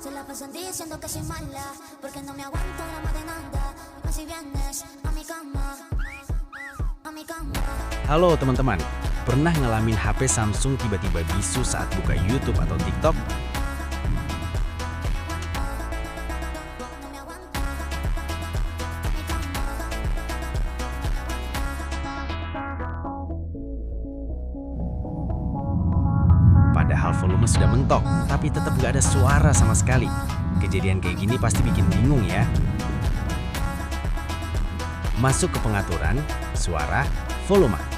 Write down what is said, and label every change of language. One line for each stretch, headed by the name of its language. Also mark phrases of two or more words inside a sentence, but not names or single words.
Spanish: pasan diciendo que soy mala, porque no me aguanto drama de nada. Dime si vienes a mi cama, a mi cama.
Indonesian: Halo teman-teman, pernah ngalamin HP Samsung tiba-tiba bisu saat buka YouTube atau TikTok?
Spanish: No me aguanto a mi cama.
Indonesian: Padahal volume sudah mentok, tapi tetap nggak ada suara sama sekali. Kejadian kayak gini pasti bikin bingung ya. Masuk ke pengaturan, suara, volume.